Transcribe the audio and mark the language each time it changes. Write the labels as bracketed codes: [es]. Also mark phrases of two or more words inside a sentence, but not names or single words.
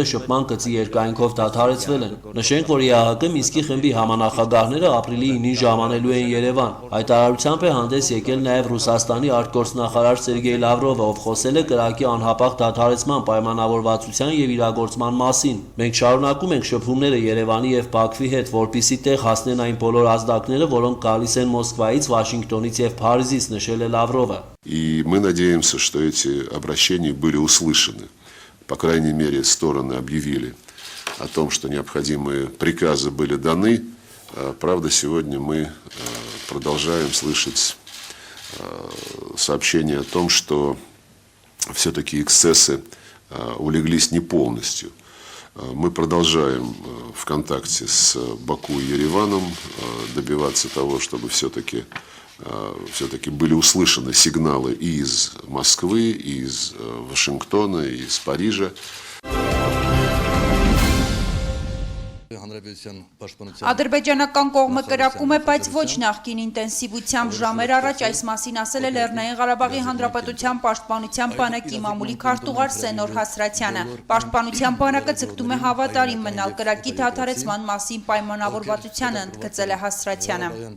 [hy] շփման գծի երկայնքով դադարեցվել են։ Նշենք, որ ԵԱՀԿ Մինսկի խմբի համանախագահները ապրիլի 9-ին ժամանելու են Երևան։ Հայտարարությամբ է հանդես եկել նաև Ռուսաստանի արտգործնախարար Սերգեյ Լավրովը, ով խոսել է կրակի անհապաղ դադարեցման պայմանավորվածության և իրագործման մասին։ Մենք շարունակում ենք շփումները Երևանի և Բաքվի հետ, որպեսզի տեղ հասնեն այն բոլոր ազդակները, որոնք գալիս են Մոսկվայից, Վաշինգտոնից և Փարիզից, նշել է Լավրովը։ [ru] И мы надеемся, что эти обращения были услышаны. По крайней мере, стороны объявили о том, что необходимые приказы были даны. Правда, сегодня мы продолжаем слышать сообщение о том, что все-таки эксцессы улеглись не полностью. Мы продолжаем в контакте с Баку и Ереваном добиваться того, чтобы все-таки были услышаны сигналы и из Москвы, и из Вашингтона, и из Парижа. [hy] Ադրբեջանական կողմը կրակում է, բայց ոչ նախկին ինտենսիվությամբ։ Ժամեր առաջ այս մասին ասել է Լեռնային Ղարաբաղի Հանրապետության պաշտպանության բանակի մամուլի քարտուղար Սենոր Հասրատյանը։ Պաշտպանության բանակը ձգտում է հավատարիմ մնալ կրակի դադարեցման մասին պայմանավորվածությանը, ընդգծել է Հասրատյանը։